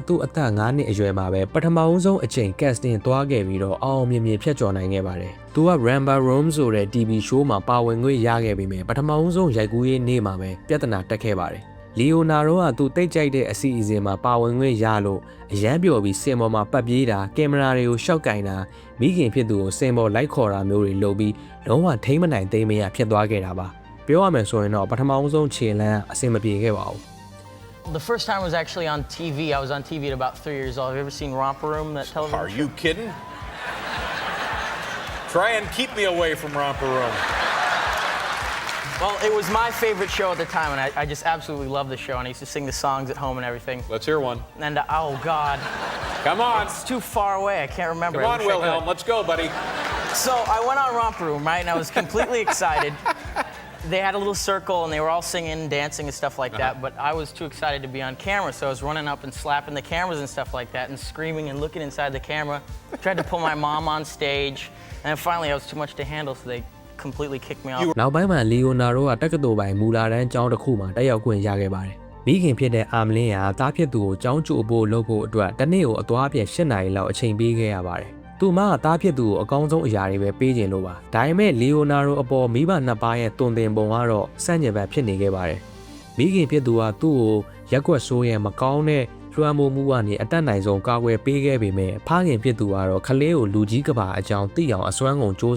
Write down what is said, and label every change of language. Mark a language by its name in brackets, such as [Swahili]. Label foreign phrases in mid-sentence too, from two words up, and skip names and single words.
[Burmese] သူ့အသက်9နှစ်အရွယ်မှာပဲပထမဆုံးအချိန်ကက်စတင်သွားခဲ့ပြီးတော့အောင်မြင်မြင်ဖြတ်ကျော်နိုင်ခဲ့ပါတယ်။သူက Ramble Room ဆိုတဲ့ [English] TV show [Burmese] မှာပါဝင်ခွင့်ရခဲ့ပြီးမြဲပထမဆုံးရိုက်ကူးရေးနေ့မှာပဲပြဿနာတက်ခဲ့ပါတယ်။လီယိုနာရိုကသူတိတ်ကြိုက်တဲ့အစီအစဉ်မှာပါဝင်ခွင့်ရလို့အရန်ပျော်ပြီးစင်ပေါ်မှာပတ်ပြေးတာကင်မရာတွေကိုရှောက်ကင်တာမိခင်ဖြစ်သူကိုစင်ပေါ်လိုက်ခေါ်တာမျိုးတွေလုပ်ပြီးလုံးဝထိမ့်မနိုင်သိမ်းမရဖြစ်သွားခဲ့တာပါ။ပြောရမယ်ဆိုရင်တော့ပထမဆုံးခြေလမ်းအဆင်မပြေခဲ့ပါဘူး။ [English] The first time was actually on TV. I was on TV at about 3 years old. Have you ever seen Romper Room, that television Are you kidding? Try and keep me away from Romper Room. Well, it was my favorite show at the time, and I just absolutely loved the show, and I used to sing the songs at home and everything. Let's hear one. And, oh, God. Come on. It's too far away. I can't remember. Come on, Wilhelm. Let's go, buddy. So I went on Romper Room, right, and I was completely excited. They had a little circle and they were all singing, dancing and stuff like that, but I was too excited to be on camera, so I was running up and slapping the cameras and stuff like that and screaming and looking inside the camera. Tried to pull my mom on stage, and then finally I was too much to handle, so they completely kicked me off. [Burmese] နောက်ပိုင်းမှာလီယိုနာရိုကတက္ကသိုလ်ပိုင်းမူလာတန်းကျောင်းတစ်ခုမှာတက်ရောက်ခွင့်ရခဲ့ပါတယ်။မိခင်ဖြစ်တဲ့အာမလင်းကသားဖြစ်သူကိုကျောင်းကြိုဖို့လုပ်ဖို့အတွက်တစ်နေ့ကိုအသွားအပြန်8နာရီလောက်အချိန်ပေးခဲ့ရပါတယ်။သူမကသားဖြစ်သူကိုအကောင်းဆုံးအရာတွေပဲပေးခြင်းလို့ပါဒါပေမဲ့လီယိုနာရိုအပေါ်မိဘနှစ်ပါးရဲ့တွင်တင်ပုံကတော့စန့်ကျင်ဘက်ဖြစ်နေခဲ့ပါတယ်မိခင်ဖြစ်သူကသူ့ကိုရက်ွက်ဆိုးရဲ့မကောင်းတဲ့လွှမ်းမိုးမှုကနေအတက်နိုင်ဆုံးကာကွယ်ပေးခဲ့ပေမဲ့ဖခင်ဖြစ်သူကတော့ခလေးကိုလူကြီးကဘာအကြောင်းသိအောင်အစွမ်းကုန်စ조사